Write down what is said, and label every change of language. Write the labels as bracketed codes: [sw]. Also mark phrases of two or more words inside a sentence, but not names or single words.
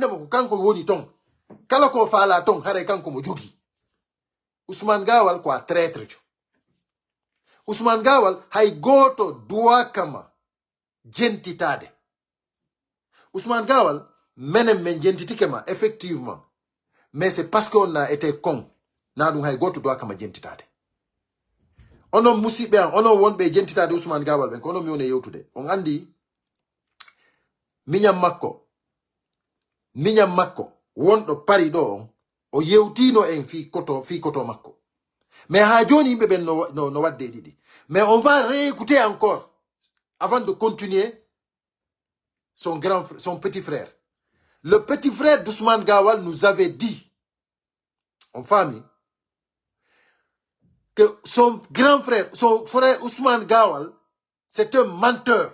[ff] ko kanko woni ton kala ko faala ton hare kanko mo jogi Ousmane Gawal ko a traître jo Ousmane Gawal hay goto duwa kama jentitade Ousmane Gawal menem men jentitike ma [fr] effectivement mais c'est parce qu'on a été con [ff] na dum hay goto duwa kama jentitade ono musibe ono wonbe jentitade Ousmane Gawal ben ko ono mi woni yewtude on andi minyam makko wondo pari do o yewtino en fi koto makko mais ha joni yimbe ben no wadde didi [fr] mais on va réécouter encore avant de continuer son petit frère. Le petit frère d'Ousmane Gawal nous avait dit en famille que son grand frère, son frère Ousmane Gawal, c'est un menteur.